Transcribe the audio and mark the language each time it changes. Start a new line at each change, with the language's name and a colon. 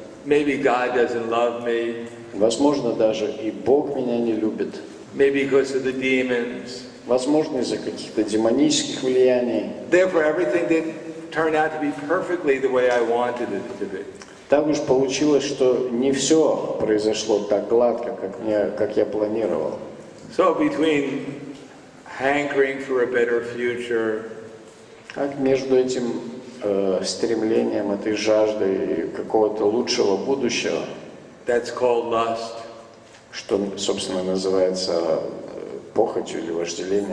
English: maybe God doesn't love me,
Russian: возможно, даже и Бог меня не любит,
English: maybe because of the demons.
Russian: возможно, из-за каких-то демонических влияний.
English: Therefore, everything didn't turn out to be perfectly the way I wanted it to be.
Russian: Так уж получилось, что не все произошло так гладко, как я планировал.
English: So between hankering for a better future
Russian: Как между этим стремлением, этой жаждой какого-то лучшего будущего,
English: that's called lust
Russian: что, собственно, называется похотью или вожделением,